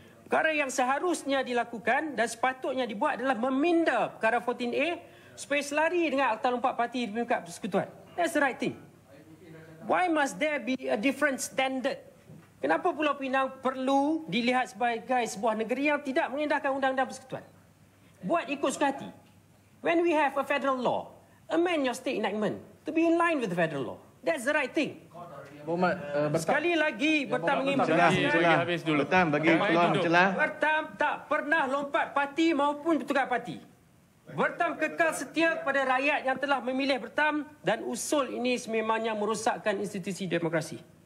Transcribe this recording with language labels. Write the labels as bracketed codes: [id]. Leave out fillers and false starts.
[ms] Perkara yang seharusnya dilakukan dan sepatutnya dibuat adalah meminda perkara 14A supaya selari dengan Akta Lompat Parti di peringkat persekutuan. [en] That's the right thing. Why must there be a different standard? [ms] Kenapa Pulau Pinang perlu dilihat sebagai sebuah negeri yang tidak mengindahkan undang-undang persekutuan? Buat ikut suka hati. [en] When we have a federal law, amend your state enactment to be in line with the federal law. That's the right thing. [ms] Sekali lagi, Bertam ingin Bertam bagi peluang celah. Bertam tak pernah lompat parti maupun bertukar parti. Bertam kekal setia kepada rakyat yang telah memilih Bertam dan usul ini sememangnya merosakkan institusi demokrasi.